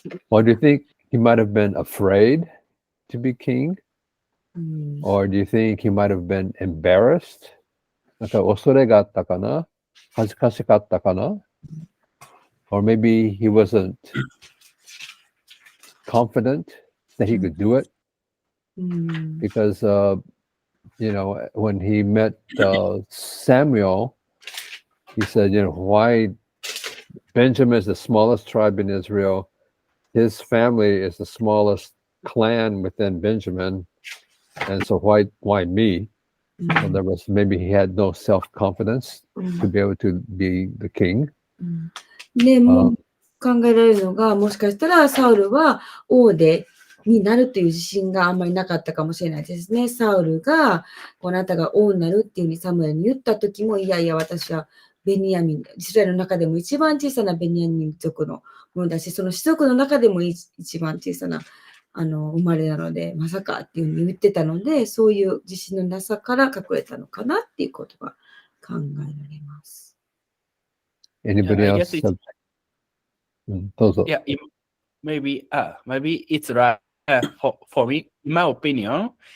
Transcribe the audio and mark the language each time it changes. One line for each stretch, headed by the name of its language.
English: Or do you think he might have been afraid to be king? Or do you think he might have been embarrassed?
Japanese: なんか恐れがあったかな？恥ずかしかったかな？
English: Or maybe he wasn't confident that he could do it? Because, when he met Samuel, he said, why Benjamin is the smallest tribe in Israel. His family is the smallest clan within Benjamin. And so why me? So there was, maybe he had no self-confidence to be able to be the king.
Japanese: でも考えられるのが、もしかしたらサウルは王になるという自信があんまりなかったかもしれないですね。サウルが、あなたが王になるっていうふうにサムエルに言ったときも、いやいや、私はベニヤミン、イスラエルの中でも一番小さなベニヤミン族のものだし、その氏族の中でも一番小さな生まれなので、まさかっていうふうに言ってたので、そういう自信のなさから隠れたのかなっていうことが考えられます。
English: Anybody else? Yeah, maybe it's right for me, in my opinion.